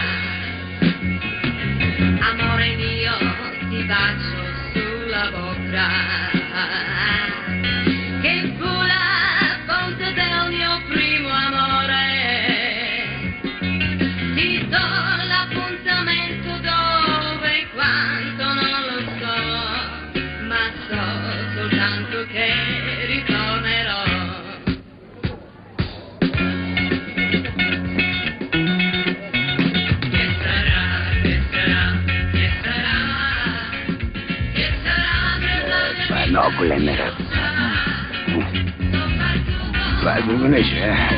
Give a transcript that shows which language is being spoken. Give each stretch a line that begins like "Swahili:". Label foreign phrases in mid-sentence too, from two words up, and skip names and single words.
Italian: Amore mio, ti bacio sulla bocca, che fu la fonte del mio primo amore. Ti do l'appuntamento dove e quanto non lo so, ma so soltanto che ritornerò.
Bulgarian: Много големи работи. Това е друго нещо, е.